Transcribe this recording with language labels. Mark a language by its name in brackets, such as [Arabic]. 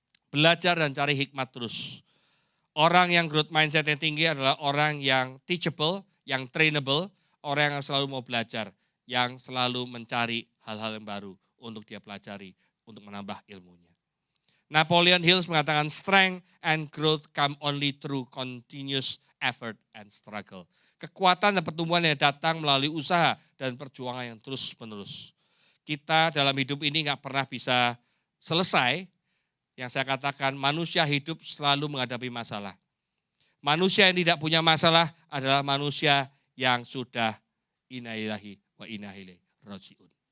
[Indonesian] Belajar dan cari hikmat terus. Orang yang growth mindset yang tinggi adalah orang yang teachable, yang trainable, orang yang selalu mau belajar, yang selalu mencari hal-hal yang baru untuk dia pelajari, untuk menambah ilmunya. [English] Napoleon Hill [Indonesian] mengatakan [English] strength and growth come only through continuous effort and struggle. [Indonesian] Kekuatan dan pertumbuhan yang datang melalui usaha dan perjuangan yang terus-menerus. Kita dalam hidup ini nggak pernah bisa selesai. Yang saya katakan manusia hidup selalu menghadapi masalah. Manusia yang tidak punya masalah adalah manusia yang sudah [Arabic] inna lillahi wa inna ilaihi raji'un.